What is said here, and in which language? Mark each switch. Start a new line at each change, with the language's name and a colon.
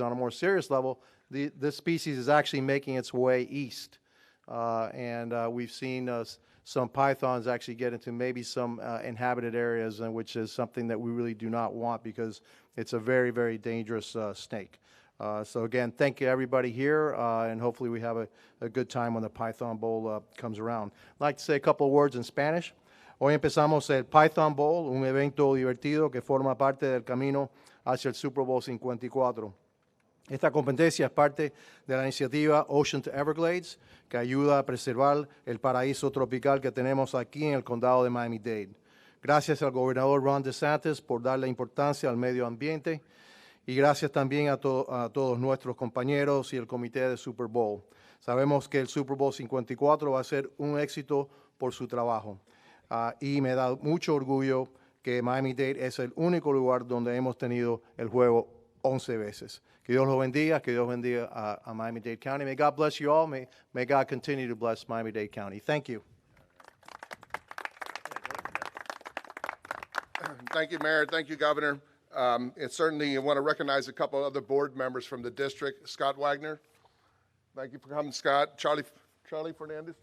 English: On a more serious level, this species is actually making its way east, and we've seen some pythons actually get into maybe some inhabited areas, which is something that we really do not want because it's a very, very dangerous snake. So again, thank you everybody here, and hopefully we have a good time when the Python Bowl comes around. I'd like to say a couple of words in Spanish.
Spanish: Hoy empezamos el Python Bowl, un evento divertido que forma parte del camino hacia el Super Bowl 54. Esta competencia es parte de la iniciativa Ocean to Everglades, que ayuda a preservar el paraíso tropical que tenemos aquí en el condado de Miami-Dade. Gracias al gobernador Ron DeSantis por darle importancia al medio ambiente y gracias también a todos nuestros compañeros y el comité de Super Bowl. Sabemos que el Super Bowl 54 va a ser un éxito por su trabajo y me da mucho orgullo que Miami-Dade es el único lugar donde hemos tenido el juego 11 veces. Que Dios los bendiga, que Dios bendiga a Miami-Dade County.
English: May God bless you all. May God continue to bless Miami-Dade County. Thank you. Thank you, Mayor. Thank you, Governor. Certainly, I want to recognize a couple other board members from the district. Scott Wagner. Thank you for coming, Scott. Charlie Fernandez.